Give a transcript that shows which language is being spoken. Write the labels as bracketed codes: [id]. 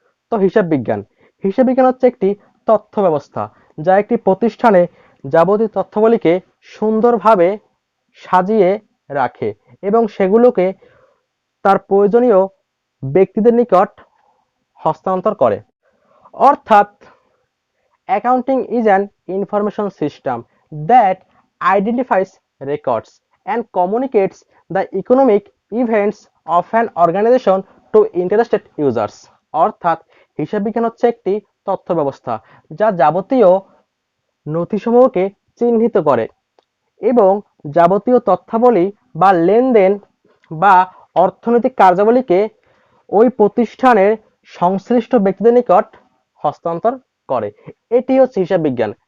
[bn] তো হিসাব বিজ্ঞান হচ্ছে একটি তথ্য ব্যবস্থা যা একটি প্রতিষ্ঠানে যাবতীয় তথ্যাবলীকে সুন্দরভাবে সাজিয়ে রাখে এবং সেগুলোকে তার প্রয়োজনীয় ব্যক্তিদের নিকট হস্তান্তর করে। [en] অর্থাৎ accounting is an information system that identifies records and communicates the economic events of an organization to interested users। [bn] অর্থাৎ হিসাব বিজ্ঞান হচ্ছে একটি তথ্য ব্যবস্থা যা যাবতীয় নথিসমূহকে চিহ্নিত করে এবং যাবতীয় তথ্যাবলী বা লেনদেন বা অর্থনৈতিক কার্যাবলীকে ওই প্রতিষ্ঠানের সংশ্লিষ্ট ব্যক্তিদের নিকট হস্তান্তর করে। এটি হচ্ছে হিসাব বিজ্ঞান।